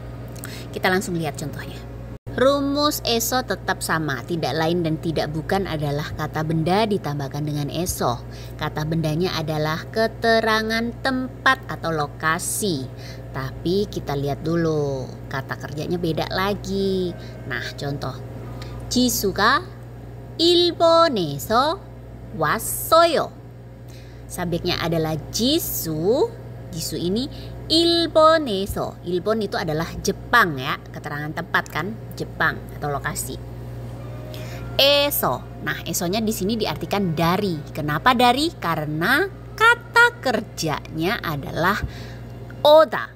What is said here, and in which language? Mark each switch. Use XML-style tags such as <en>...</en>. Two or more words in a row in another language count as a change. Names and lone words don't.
<id>Kita langsung lihat contohnya. Rumus eso tetap sama, tidak lain dan tidak bukan adalah kata benda ditambahkan dengan eso. Kata bendanya adalah keterangan tempat atau lokasi. Tapi kita lihat dulu, kata kerjanya beda lagi. Nah, contoh.</id> <ko>지수가 일본에서 왔어요.</ko> <id>Subjeknya adalah Jisu. Jisu ini Ilboneso. Ilbon itu adalah Jepang ya, keterangan tempat kan, Jepang atau lokasi. Eso. Nah, esonya di sini diartikan dari. Kenapa dari? Karena kata kerjanya adalah oda.</id>